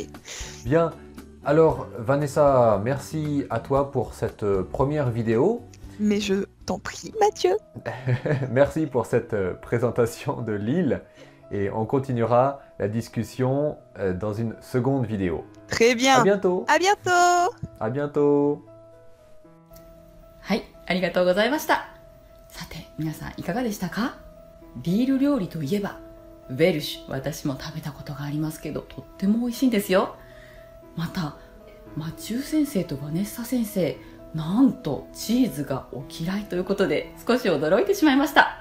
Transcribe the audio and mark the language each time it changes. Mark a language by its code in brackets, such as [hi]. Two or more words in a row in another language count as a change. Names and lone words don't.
[fr] Bien, alors Vanessa, merci à toi pour cette première vidéo. Mais je t'en prie, Mathieu. Merci pour cette présentation de Lille et on continuera la discussion dans une seconde vidéo. Très bien. À bientôt. À bientôt. À bientôt. [ja] はい、ありがとうございました。さて、皆さんいかがでしたか？リール料理といえば、ウェルシュ、私も食べたことがありますけど、とっても美味しいんですよ。また、マチュー先生とバネッサ先生、なんとチーズがお嫌いということで、少し驚いてしまいました。